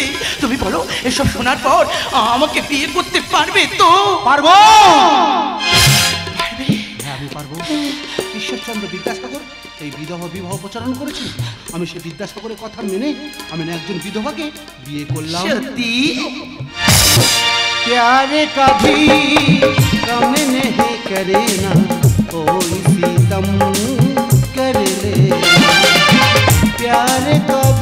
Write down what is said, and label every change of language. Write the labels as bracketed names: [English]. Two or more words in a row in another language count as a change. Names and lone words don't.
[Bangla] তুমি বলো এসব শোনার পর আমাকে বিয়ে করতে পারবে তো? পারবো, হ্যাঁ আমি পারবো। ঈশ্বরচন্দ্র বিদ্যাসাগর এই বিধবা বিবাহ প্রচারণ করেছি, আমি সেই বিদ্যাসাগরের কথা মেনে আমি না একজন বিধবাকে বিয়ে করলাম। সত্যি? [Hindi] प्यार कभी कम नहीं करे ना, कोई सितम कर ले, प्यार